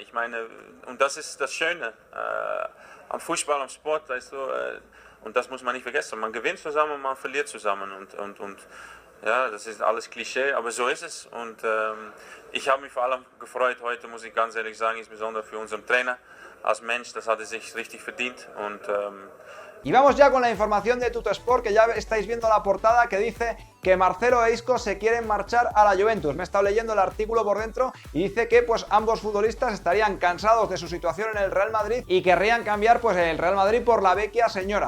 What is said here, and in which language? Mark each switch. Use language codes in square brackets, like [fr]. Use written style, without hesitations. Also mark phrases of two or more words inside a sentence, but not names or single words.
[de] Ich meine, und das ist das Schöne am Fußball, am Sport, weißt du, und das muss man nicht vergessen. Man gewinnt zusammen, man verliert zusammen. Und ja, das ist alles Klischee, aber so ist es. Und ich habe mich vor allem gefreut heute, muss ich ganz ehrlich sagen, insbesondere für unseren Trainer als Mensch. Das hat er sich richtig verdient. Und [es] y vamos ya con la información de Tuttosport, que ya estáis viendo la portada, que dice que Marcelo e Isco se quieren marchar a la Juventus. Me he estado leyendo el artículo por dentro y dice que pues ambos futbolistas estarían cansados de su situación en el Real Madrid y querrían cambiar pues el Real Madrid por la vecchia señora.